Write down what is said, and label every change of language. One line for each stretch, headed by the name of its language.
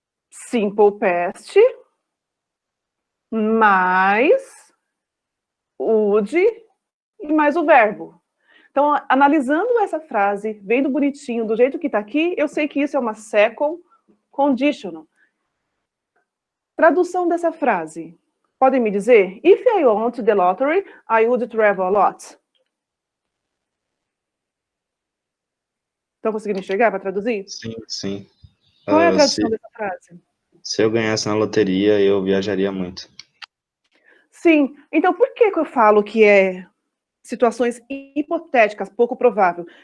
Portuguese: Simple past, mais would e mais o verbo. Então, analisando essa frase, vendo bonitinho, do jeito que está aqui, eu sei que isso é uma second conditional. Tradução dessa frase. Podem me dizer?
English: If I want the lottery, I would travel a lot.
Portuguese: Estão conseguindo enxergar para traduzir? Sim, sim. Qual é a tradução dessa frase? Se eu ganhasse na loteria, eu viajaria muito. Sim. Então, por que eu falo que é situações hipotéticas, pouco provável?